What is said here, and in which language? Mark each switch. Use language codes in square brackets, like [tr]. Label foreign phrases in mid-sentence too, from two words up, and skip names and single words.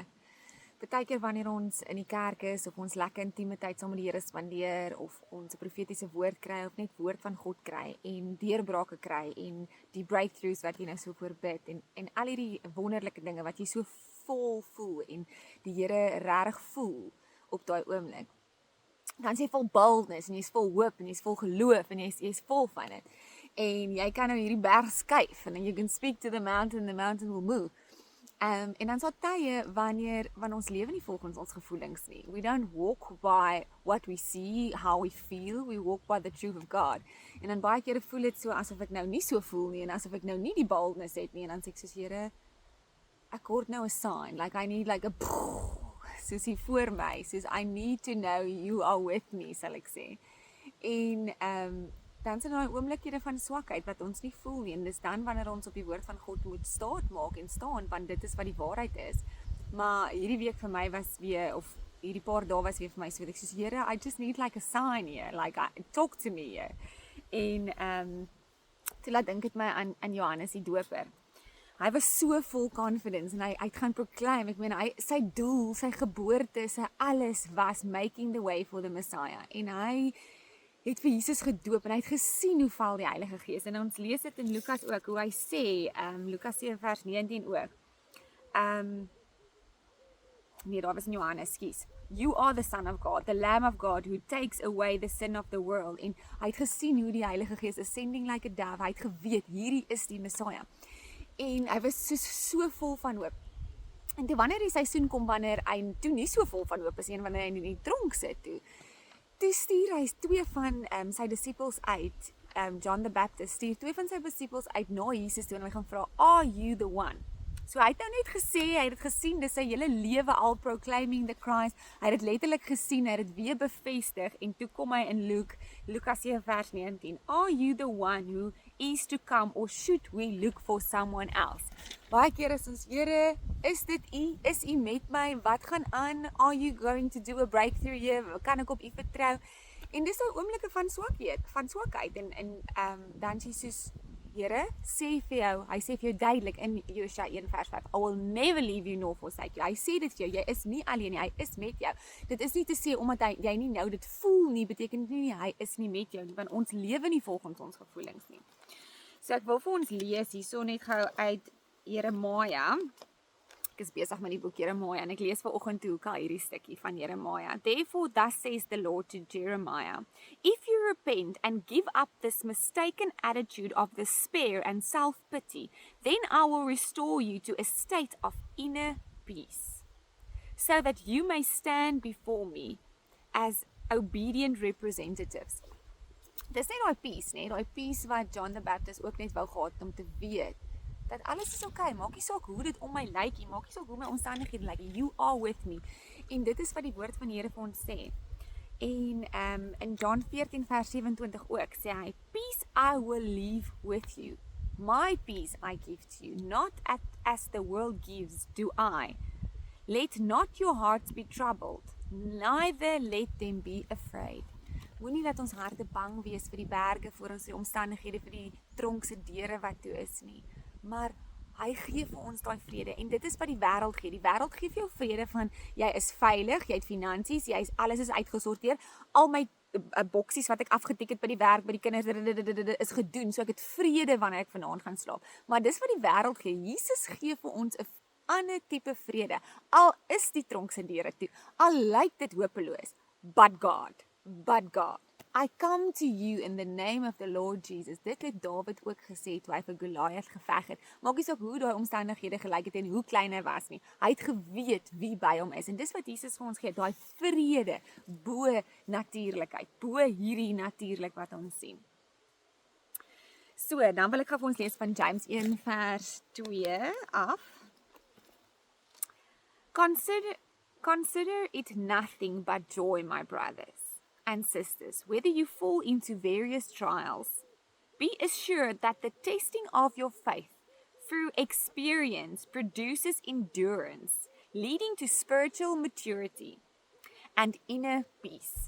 [af] Partykeer wanneer ons in die kerk is of ons lekker intieme tyd saam met die Here spandeer of ons 'n profetiese woord kry of net woord van God kry en deurbrake kry en die breakthroughs wat jy nou so voorbid en al hierdie wonderlike dinge wat jy so vol voel en die Here regtig voel op daai oomblik. Dan is jy vol boldness en jy's vol hoop en jy's vol geloof en jy's vol van dit. En jy kan nou hierdie berg skuif en [en] you can speak to the mountain will move. [af] En dan sal tye wanneer ons lewe nie volgens ons gevoelings nie. [en] We don't walk by what we see, how we feel, we walk by the truth of God. [af] En dan baie kere voel dit so asof ek nou nie so voel nie en asof ek nou nie die boldness het nie en dan sê ek soos Here, ek hoort nou 'n sign, [en] like I need like a [af] soos hier voor my, soos [en] I need to know you are with me, [af] sal ek sê. En dan sien daai oomblikke van swakheid wat ons nie voel nie en dis dan wanneer ons op die woord van God moet maak en staan want dit is wat die waarheid is. Maar hierdie week vir my was weer of hierdie paar dae was weer vir my so ek soos Here, [en] I just need like a sign here, like talk to me here. [af] En toe laat dink dit my aan Johannes die Doper. Hy was so vol confidence en hy het gaan proclaim, ek meen sy doel, sy geboorte, sy alles was [en] making the way for the Messiah. [af] En hy het vir Jesus gedoop en hy het gesien hoe val die Heilige Gees. En ons lees dit in Lukas ook, hoe hy sê, Lukas 7 vers 19 ook. Nee, daar was in Johannes, skies. [en] You are the Son of God, the Lamb of God, who takes away the sin of the world. [af] En hy het gesien hoe die Heilige Gees [en] ascending like a dove, [af] hy het geweet, hierdie is die Messiah. En hy was so vol van hoop. En toe wanneer die seisoen kom, wanneer hy toe nie so vol van hoop is, en wanneer hy in die tronk sit toe stuur hy 2 van sy disippels uit, John the Baptist, stuur 2 van sy disippels uit na Jesus toe en hy gaan vra, [en] are you the one? [af] So hy het nou net gesê, hy het dit gesien, dis sy hele lewe al [en] proclaiming the Christ, [af] hy het dit letterlik gesien, hy het dit weer bevestig, en toe kom hy in Lukas 7 vers 19, [en] are you the one who is to come, or should we look for someone else? [af] Baie keer is ons, Here, is dit u? Is u met my? Wat gaan aan? [en] Are you going to do a breakthrough here? [af] Kan ek op u vertrou? En dis nou oomblikke van swakheid, en dan sê soos, Here, sê vir jou, hy sê vir jou duidelik in Josua 1 vers 5, [en] I will never leave you nor forsake you. [af] Hy sê dit vir jou, jy is nie alleen nie, hy is met jou. Dit is nie te sê, omdat jy nie nou dit voel nie, beteken nie, hy is nie met jou nie, want ons lewe nie volgens ons gevoelings nie. So ek wil vir ons lees hierso net gou uit Jeremia. Ek is besig met die boek Jeremia en ek lees vanoggend toe ook al hierdie stukkie van Jeremia. [en] Therefore, thus says the Lord to Jeremiah, if you repent and give up this mistaken attitude of despair and self-pity, then I will restore you to a state of inner peace, so that you may stand before me as obedient representatives. [af] Dis nie daai peace wat John the Baptist ook net wou gehad om te weet, dat alles is okay, maak nie saak hoe dit om my lyk nie, maak nie saak hoe my omstandighede lyk nie, [en] you are with me, [af] en dit is wat die woord van die Here vir ons sê, en in John 14 vers 27 ook, sê hy, [en] peace I will leave with you, my peace I give to you, not as the world gives do I, let not your hearts be troubled, neither let them be afraid. [af] Moenie dat ons harte bang wees vir die berge, vir ons die omstandighede, vir die tronkse deure wat toe is nie. Maar hy gee vir ons daai vrede en dit is wat die wêreld gee. Die wêreld gee vir jou vrede van jy is veilig, jy het finansies, alles is uitgesorteer. Al my boksies wat ek afgetik het by die werk, by die kinders is gedoen, so ek het vrede wanneer ek vanaand gaan slaap. Maar dis wat die wêreld gee. Jesus gee vir ons 'n ander tipe vrede. Al is die tronkse deure toe, al lyk dit hopeloos, [en] but God, I come to you in the name of the Lord Jesus. [af] Dit het David ook gesê toe hy vir Goliath geveg het. Maak nie saak hoe daai omstandighede gelyk het en hoe klein hy was nie. Hy het geweet wie by hom is. En dis wat Jesus vir ons gee, daai vrede bo natuurlikheid, bo hierdie natuurlik wat ons sien. So, dan wil ek gou vir ons lees van James 1 vers 2 af. [en] Consider it nothing but joy, my brothers and sisters, whether you fall into various trials. Be assured that the testing of your faith through experience produces endurance, leading to spiritual maturity and inner peace.